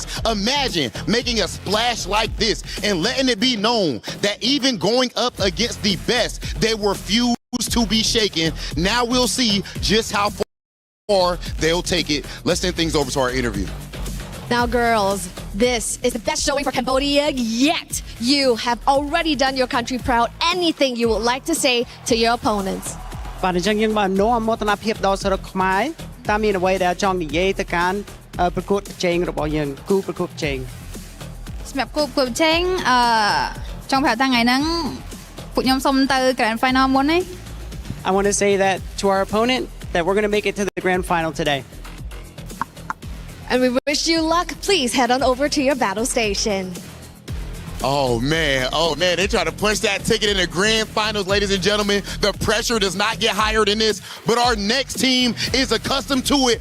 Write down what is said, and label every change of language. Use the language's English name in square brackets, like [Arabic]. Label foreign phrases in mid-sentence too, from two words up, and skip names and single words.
[English] Imagine making a splash like this and letting it be known that even going up against the best, they refuse to be shaken. Now we'll see just how far they'll take it. Let's send things over to our interview. Now, girls, this is the best showing for Cambodia yet. You have already done your country proud. Anything you would like to say to your opponents? [Khmer] បាទអញ្ចឹងយើងបាននាំមោទនភាពដល់ស្រុកខ្មែរតាមមានអ្វីដែលចង់និយាយទៅកាន់ប្រកួតប្រជែងរបស់យើងគូប្រកួតប្រជែងសម្រាប់គូប្រកួតប្រជែងចង់ប្រាប់ថាថ្ងៃហ្នឹងពួកខ្ញុំសុំទៅ Grand Final មុនទេ [English] I want to say that to our opponent that we're going to make it to the Grand Final today. And we wish you luck. Please head on over to your battle station. Oh man, they try to punch that ticket in the grand finals, ladies and gentlemen. The pressure does not get higher than this, but our next team is accustomed to it.